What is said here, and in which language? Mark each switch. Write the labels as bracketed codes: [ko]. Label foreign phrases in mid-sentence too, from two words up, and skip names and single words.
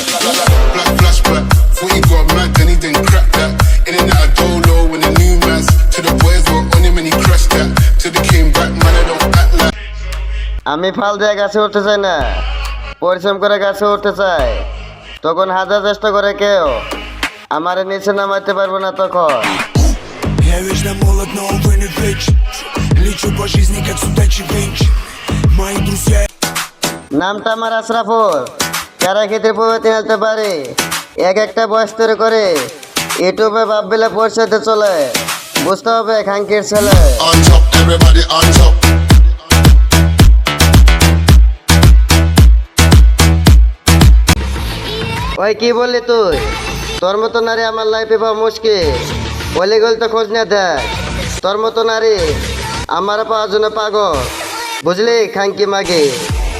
[bn] আমি ফাল দিয়ে গাছে উঠতে চাই না, পরিশ্রম করে গাছে উঠতে চাই। তখন হাজার চেষ্টা করে কেউ আমার নিচে নামাইতে পারবো না। তখন [ru] Я вечно молод, но увы не веч. Лечу по жизни, как судачий венч. Мои друзья. [bn] নামটা আমার আশরাফুল, কারা খেতে পড়তে আনতে পারি। এক একটা বয়স তৈরি করে ইউটিউবে বাপ বেলে পরিচয়তে চলে, বুঝতে হবে খাঙ্কির ছেলে। [en] On top, everybody on top. [bn] ওই কি বললি তুই? তোর মতো নারী আমার লাইফে পাওয়া মুশকিল। বলে গেল তো খোঁজ না দেখ, তোর মতো নারী আমার পাওয়ার জন্য পাগল, বুঝলি খাঙ্কি মাগি।